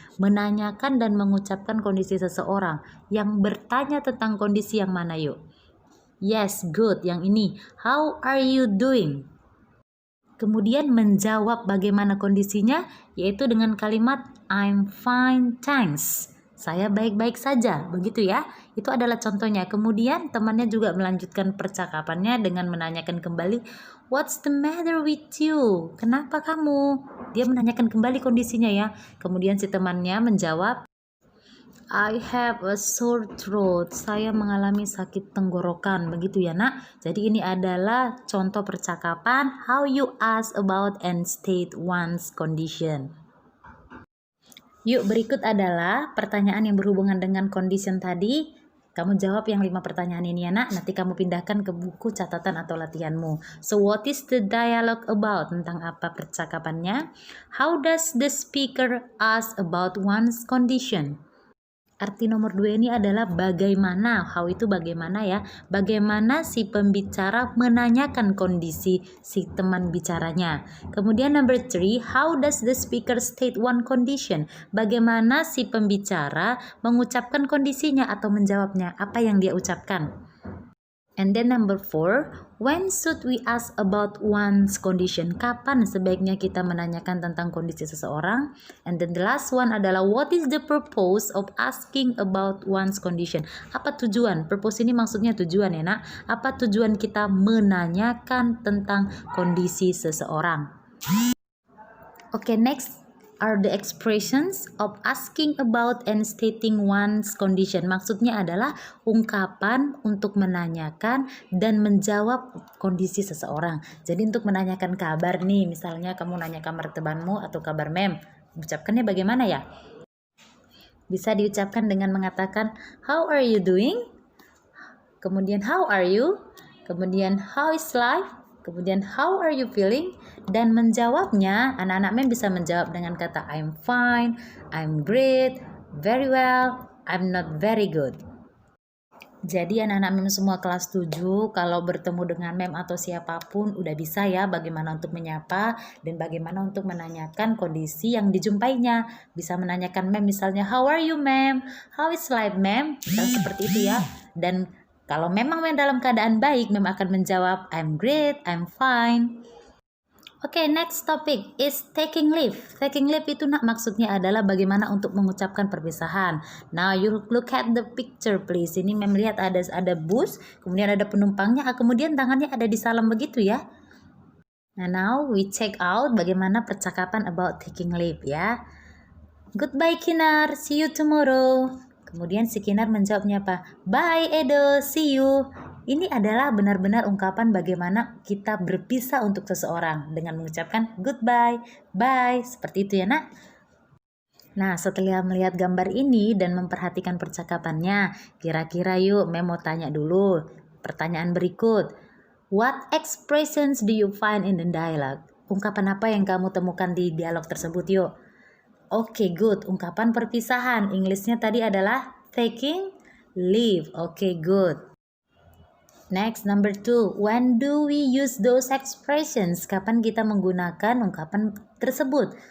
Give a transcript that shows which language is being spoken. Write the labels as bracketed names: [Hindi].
[Indonesian] Menanyakan dan mengucapkan kondisi seseorang. Yang bertanya tentang kondisi yang mana yuk? [English] Yes, good. [Indonesian] Yang ini, [English] how are you doing? [Indonesian] Kemudian menjawab bagaimana kondisinya, yaitu dengan kalimat [English] I'm fine, thanks. [Indonesian] Saya baik-baik saja, begitu ya. Itu adalah contohnya. Kemudian temannya juga melanjutkan percakapannya dengan menanyakan kembali, [English] what's the matter with you? [Indonesian] Kenapa kamu? Dia menanyakan kembali kondisinya ya. Kemudian si temannya menjawab, [English] I have a sore throat. [Indonesian] Saya mengalami sakit tenggorokan, begitu ya nak. Jadi ini adalah contoh percakapan [English] how you ask about and state one's condition. [Indonesian] Yuk berikut adalah pertanyaan yang berhubungan dengan condition tadi. Kamu jawab yang 5 pertanyaan ini ya nak. Nanti kamu pindahkan ke buku catatan atau latihanmu. [English] So what is the dialogue about? [Indonesian] Tentang apa percakapannya? [English] How does the speaker ask about one's condition? [Indonesian] Arti nomor 2 ini adalah bagaimana, how itu bagaimana ya, bagaimana si pembicara menanyakan kondisi si teman bicaranya. Kemudian [English] number 3, how does the speaker state one condition, [Indonesian] bagaimana si pembicara mengucapkan kondisinya atau menjawabnya, apa yang dia ucapkan. [English] And then number 4, when should we ask about one's condition? [Indonesian] Kapan sebaiknya kita menanyakan tentang kondisi seseorang? [English] And then the last one [Indonesian] adalah [English] what is the purpose of asking about one's condition? [Indonesian] Apa tujuan? Purpose ini maksudnya tujuan ya nak. Apa tujuan kita menanyakan tentang kondisi seseorang? [English] Okay, next are the expressions of asking about and stating one's condition. [Indonesian] Maksudnya adalah ungkapan untuk menanyakan dan menjawab kondisi seseorang. Jadi untuk menanyakan kabar nih, misalnya kamu nanya kabar temanmu atau kabar mem, ucapkannya bagaimana ya? Bisa diucapkan dengan mengatakan [English] how are you doing? [Indonesian] Kemudian [English] how are you? [Indonesian] Kemudian [English] how is life? [Indonesian] Kemudian [English] how are you feeling? [Indonesian] Dan menjawabnya, anak-anak mem bisa menjawab dengan kata [English] I'm fine, I'm great, very well, I'm not very good. [Indonesian] Jadi anak-anak mem semua kelas 7 kalau bertemu dengan mem atau siapapun udah bisa ya bagaimana untuk menyapa dan bagaimana untuk menanyakan kondisi yang dijumpainya. Bisa menanyakan mem misalnya [English] how are you mem? How is life mem? [Indonesian] Misal seperti itu ya. Dan kalau memang mem dalam keadaan baik, mem akan menjawab [English] I'm great, I'm fine. Okay, next topic is taking leave. [Indonesian] Taking leave itu maksudnya adalah bagaimana untuk mengucapkan perpisahan. [English] Now you look at the picture please. [Indonesian] Ini mem lihat ada bus, kemudian ada penumpangnya, kemudian tangannya ada di salam begitu ya. Nah, [English] now we check out [Indonesian] bagaimana percakapan [English] about taking leave ya. Goodbye Kinar, see you tomorrow. [Indonesian] Kemudian si Kinar menjawabnya apa? [English] Bye Edo, see you. [Indonesian] Ini adalah benar-benar ungkapan bagaimana kita berpisah untuk seseorang dengan mengucapkan goodbye, bye, seperti itu ya nak. Nah, setelah melihat gambar ini dan memperhatikan percakapannya, kira-kira yuk mem mau tanya dulu. Pertanyaan berikut. [English] What expressions do you find in the dialogue? [Indonesian] Ungkapan apa yang kamu temukan di dialog tersebut yuk? Oke, good. Ungkapan perpisahan. Inggrisnya tadi adalah taking leave. Oke, good. [English] Next, number 2. When do we use those expressions? [Indonesian] Kapan kita menggunakan ungkapan tersebut?